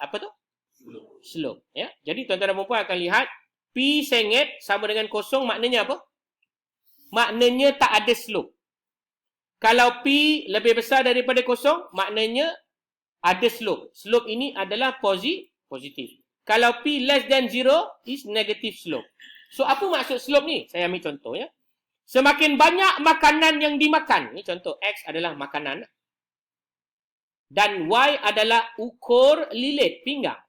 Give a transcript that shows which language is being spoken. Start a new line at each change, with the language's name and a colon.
Malay: Apa tu? Slope. Ya. Jadi tuan-tuan dan puan-puan akan lihat P sengit sama dengan kosong, maknanya apa? Maknanya tak ada slope. Kalau P lebih besar daripada kosong, maknanya ada slope. Slope ini adalah positif. Kalau
English: P less than 0 is negative slope.
Malay: So, apa maksud slope ni? Saya ambil contoh ya. Semakin banyak makanan yang dimakan. Ini contoh X adalah makanan. Dan Y adalah ukur lilit pinggang.